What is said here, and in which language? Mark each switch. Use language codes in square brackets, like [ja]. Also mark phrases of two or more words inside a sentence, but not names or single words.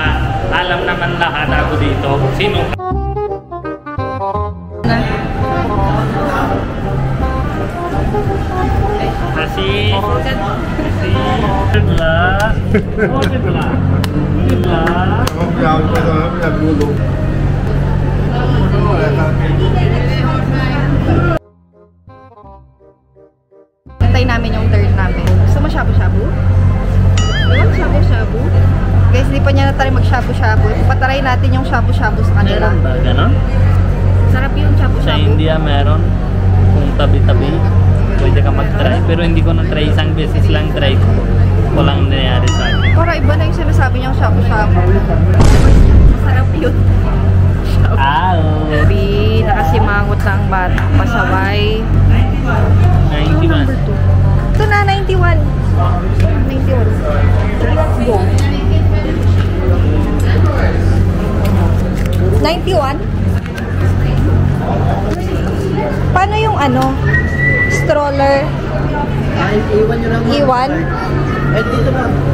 [tl] Alam naman lahat ako dito. Sino? Kasi Dibla. Oh, Dibla. Dibla. [vi] Không giao cho tôi nó là mua luôn. [tl] Antay namin yung turn namin. Gusto mo shabu-shabu? Ano shabu-shabu? Guys, hindi pa niya na tayo mag-shabu-shabu. Patry natin yung shabu-shabu sa kanila. Meron ba? Ganon? Sarap yung Sa shabu-shabu. India meron. Kung tabi-tabi, pwede ka mag-try. Pero hindi ko na-try. Isang beses lang try ko. Walang nangyari sa akin. Para iba na yung sinasabi niyang shabu-shabu. Masarap yun. Sabi, nakasimangot na ang bata. Pasaway. 91. Ito na, 91. 91. [en] Let's go. 91? [tl] Paano yung ano? Stroller? Iwan nyo lang. Iwan? Eh, dito ba?